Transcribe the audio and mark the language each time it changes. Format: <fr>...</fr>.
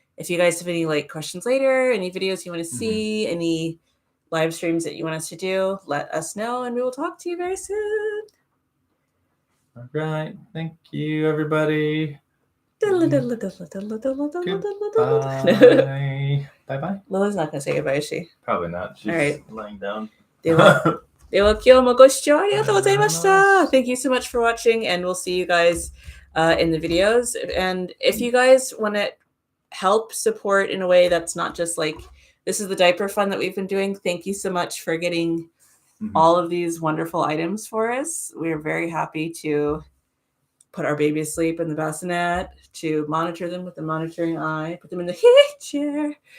<en>If you guys have any like questions later, any videos you want to see, any live streams that you want us to do, let us know and we will talk to you very soon. All right. Thank you, everybody. Goodbye. Bye-bye. Lila's not going to say goodbye, is she? Probably not. She's lying down.</en> <ja>では今日もご視聴ありがとうございました。</ja> <en>Thank you so much for watching, and we'll see you guys in the videos. And if you guys want to help support in a way that's not just like, this is the diaper fund that we've been doing, thank you so much for getting all of these wonderful items for us. We're very happy to put our baby asleep in the bassinet, to monitor them with the monitoring eye, put them in the chair.</en>